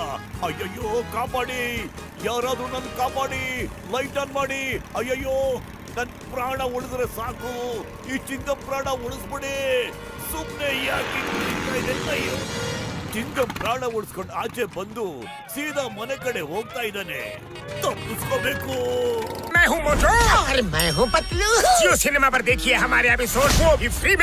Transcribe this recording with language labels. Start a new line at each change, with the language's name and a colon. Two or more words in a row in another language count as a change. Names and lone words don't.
Kannada: ಅಯ್ಯಯ್ಯೋ ಕಾಪಾಡಿ, ಯಾರಾದ್ರೂ ನನ್ ಕಾಪಾಡಿ,
English: light on
Kannada: ಮಾಡಿ. ಅಯ್ಯಯ್ಯೋ, ನನ್ ಪ್ರಾಣ ಉಳಿದ್ರೆ ಸಾಕು. ಈ ಚಿಂಗಂ ಪ್ರಾಣ ಉಳಿಸ್ಬಿಡಿ. ಸುಮ್ನೆ ಯಾಕೆ ತಿರುಗ್ತಾ ಇದೆ? ಅಯ್ಯೋ, ಚಿಂಗಂ ಪ್ರಾಣ ಉಳಿಸ್ಕೊಂಡು ಆಚೆ ಬಂದು ಸೀದಾ ಮನೆ ಕಡೆ ಹೋಗ್ತಾ ಇದ್ದಾನೆ. ತಪ್ಪಿಸ್ಕೋಬೇಕು.
Hindi: मैं हूँ मोटू और मैं हूँ पतलू। जियो सिनेमा पर देखिए हमारे एपिसोड, वो भी फ्री में।